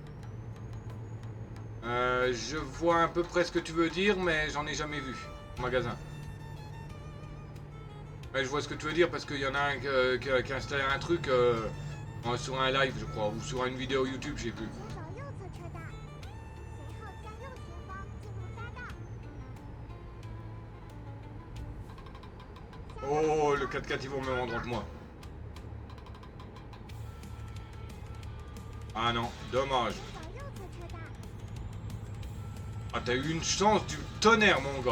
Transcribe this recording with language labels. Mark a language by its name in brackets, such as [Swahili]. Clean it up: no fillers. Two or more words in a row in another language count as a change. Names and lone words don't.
[French] Je vois à peu près ce que tu veux dire, mais j'en ai jamais vu au magasin. Ouais, je vois ce que tu veux dire parce qu'il y en a un qui a installé un truc sur un live, je crois, ou sur une vidéo YouTube, j'ai vu. [Chinese] 请走右侧车道，随后向右前方进入匝道。 [French] Oh, le 4x4 ils vont me rendre entre moi. Ah non, dommage. [Chinese] 请走右侧车道。 [French] Ah, t'as eu une chance du tonnerre, mon gars.